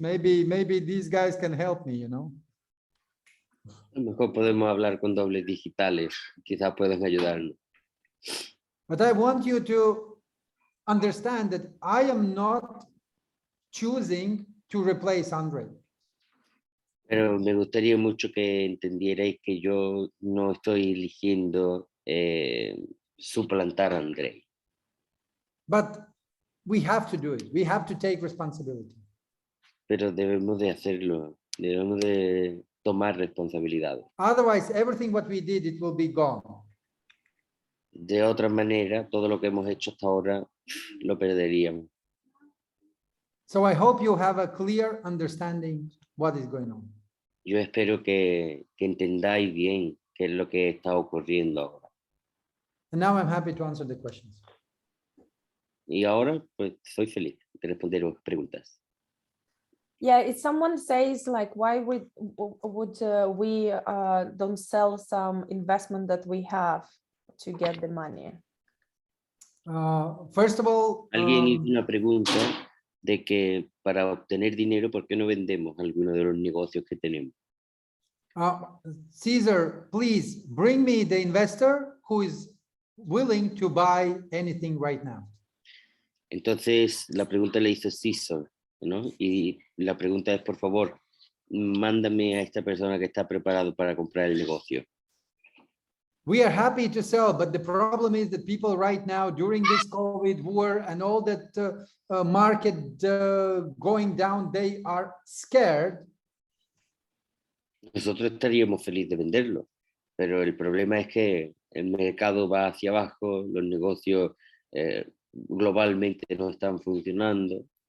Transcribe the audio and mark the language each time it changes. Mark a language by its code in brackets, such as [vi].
[en] Maybe these guys can help me, you know. [es] A lo mejor podemos hablar con dobles digitales, quizás puedan ayudarnos. [en] But I want you to understand that I am not choosing to replace Andre. [es] Pero me gustaría mucho que entendierais que yo no estoy eligiendo suplantar a Andrei. [en] But we have to do it. We have to take responsibility. [es] Pero debemos de hacerlo, debemos de tomar responsabilidad. [en] Otherwise, everything what we did, it will be gone. [es] De otra manera, todo lo que hemos hecho hasta ahora lo perderíamos. [en] So I hope you have a clear understanding what is going on. [es] Yo espero que entendáis bien qué es lo que está ocurriendo ahora. [en] And now I'm happy to answer the questions. [es] Y ahora, pues, soy feliz de responder preguntas. [en] Yeah, if someone says like, why would we don't sell some investment that we have to get the money? First of all, [es] Alguien hizo una pregunta de que para obtener dinero, ¿por qué no vendemos alguno de los negocios que tenemos? [en] Caesar, please bring me the investor who is willing to buy anything right now. [es] Entonces, la pregunta le hizo César, ¿no? Y la pregunta es, por favor, mándame a esta persona que está preparado para comprar el negocio. [en] We are happy to sell, but the problem is that people right now during this COVID war and all that market going down, they are scared. [es] Nosotros estaríamos felices de venderlo, pero el problema es que el mercado va hacia abajo, los negocios globalmente no están funcionando.